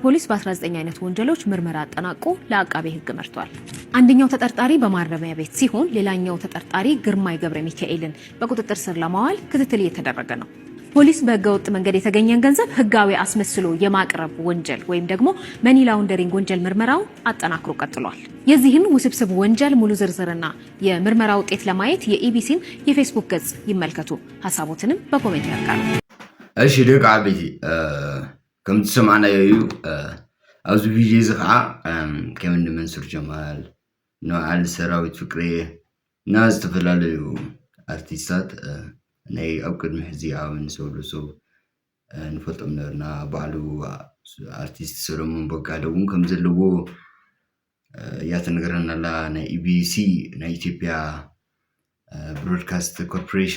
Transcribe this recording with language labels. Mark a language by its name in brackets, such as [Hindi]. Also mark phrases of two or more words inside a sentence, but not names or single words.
[Amharic] ፖሊስ በ19 አይነት ወንጀሎች ምርመራ አጠናቆ ለአቃቤ ሕግ መርቷል። አንደኛው ተጠርጣሪ በማረሚያ ቤት ሲሆን ሌላኛው ተጠርጣሪ ግርማይ ገብረ ሚካኤልን በቁጥጥር ስር ለማዋል ክትትል እየተደረገ ነው። ፖሊስ በህገወጥ መንገድ የተገኘን ገንዘብ ህጋዊ አስመስሎ የማቅረብ ወንጀል ወይም ደግሞ [English] money laundering [Amharic] ወንጀል ምርመራው አጠናክሮ ቀጥሏል። የዚህን ውስብስብ ወንጀል ሙሉ ዝርዝርና የምርመራ ውጤት ለማየት የኢቢሲን የፌስቡክ ገጽ ይመልከቱ። ሀሳቦትንም በኮሜንት ያጋሩ። [Tigrinya] እሺ ደግ ዓበይቲ ከም ትሰማዕናዮ ኣብዚ ቪድዮ እዚ ከዓ ከምኒ መንሱር ጀማል ንበዓል ሰራዊት ፍቅሬ እና ዝተፈላለዩ ኣርቲስታት ናይ ኣብ ቅድሚ ሕዚ ኣብ ንሰብሉ ንፈልጦም ነበርና ባዕሉ ኣርቲስት ሰሎሞን ቦጋለ እውን ከም ዘለዎ እያ ትነግረና ኣላ ናይ ኢቢሲ ናይ ኢትዮጵያ ብሮድካስት ኮርፖሬሽን